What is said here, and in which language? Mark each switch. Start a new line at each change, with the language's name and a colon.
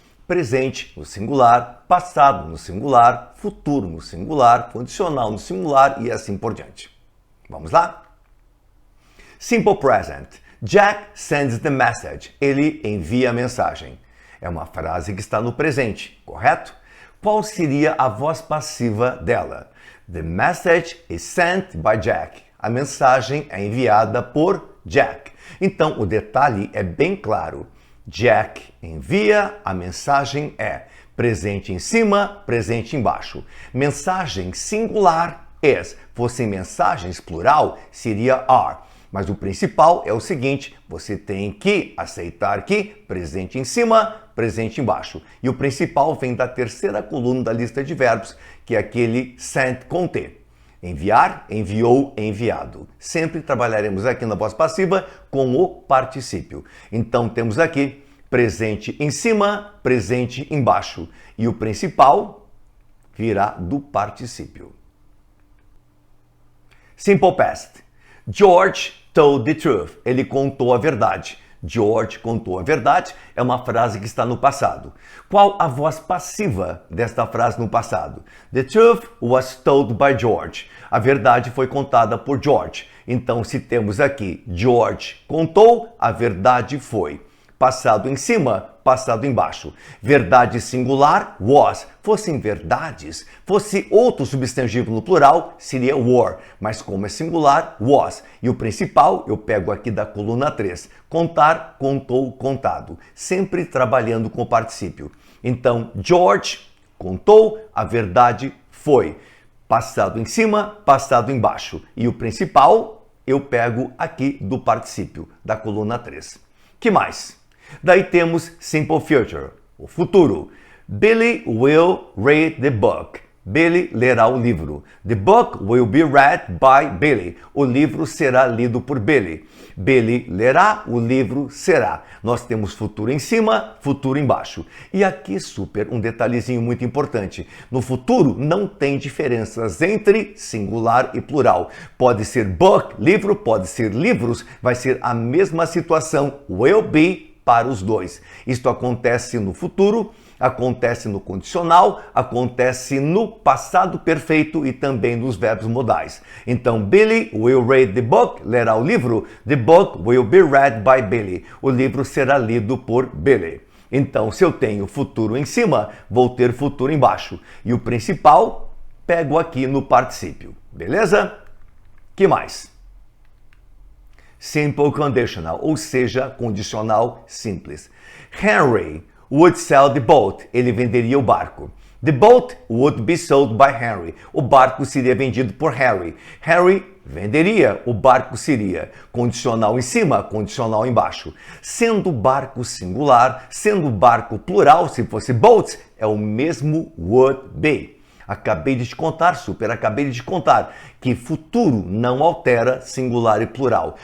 Portuguese: Presente no singular, passado no singular, futuro no singular, condicional no singular e assim por diante. Vamos lá?
English: Simple present. Jack sends the message.
Portuguese: Ele envia a mensagem. É uma frase que está no presente, correto? Qual seria a voz passiva dela?
English: The message is sent by Jack.
Portuguese: A mensagem é enviada por Jack. Então, o detalhe é bem claro. Jack envia, a mensagem é presente em cima, presente embaixo. Mensagem singular is. Fossem mensagens plural, seria are. Mas o principal é o seguinte, você tem que aceitar que presente em cima, presente embaixo. E o principal vem da terceira coluna da lista de verbos, que é aquele sent com T. Enviar, enviou, enviado. Sempre trabalharemos aqui na voz passiva com o particípio. Então temos aqui presente em cima, presente embaixo. E o principal virá do particípio.
English: Simple past. George told the truth.
Portuguese: Ele contou a verdade. George contou a verdade é uma frase que está no passado. Qual a voz passiva desta frase no passado?
English: The truth was told by George.
Portuguese: A verdade foi contada por George. Então, se temos aqui George contou, a verdade foi. Passado em cima, passado embaixo. Verdade singular, was. Fossem verdades, fosse outro substantivo no plural, seria were. Mas como é singular, was. E o principal, eu pego aqui da coluna 3. Contar, contou, contado. Sempre trabalhando com o particípio. Então, George contou, a verdade foi. Passado em cima, passado embaixo. E o principal, eu pego aqui do particípio, da coluna 3. Que mais? Daí temos Simple Future, o futuro.
English: Billy will read the book.
Portuguese: Billy lerá o livro.
English: The book will be read by Billy.
Portuguese: O livro será lido por Billy. Billy lerá, o livro será. Nós temos futuro em cima, futuro embaixo. E aqui, um detalhezinho muito importante. No futuro, não tem diferenças entre singular e plural. Pode ser book, livro, pode ser livros, vai ser a mesma situação. Will be para os dois. Isto acontece no futuro, acontece no condicional, acontece no passado perfeito e também nos verbos modais.
English: Então, Billy will read the book,
Portuguese: lerá o livro.
English: The book will be read by Billy.
Portuguese: O livro será lido por Billy. Então, se eu tenho futuro em cima, vou ter futuro embaixo. E o principal, pego aqui no particípio. Beleza? Que mais? Simple conditional, ou seja, condicional simples.
English: Henry would sell the boat.
Portuguese: Ele venderia o barco.
English: The boat would be sold by Henry.
Portuguese: O barco seria vendido por Harry. Harry venderia, o barco seria. Condicional em cima, condicional embaixo. Sendo barco singular, sendo barco plural, se fosse boats, é o mesmo would be. Acabei de te contar, acabei de te contar que futuro não altera singular e plural.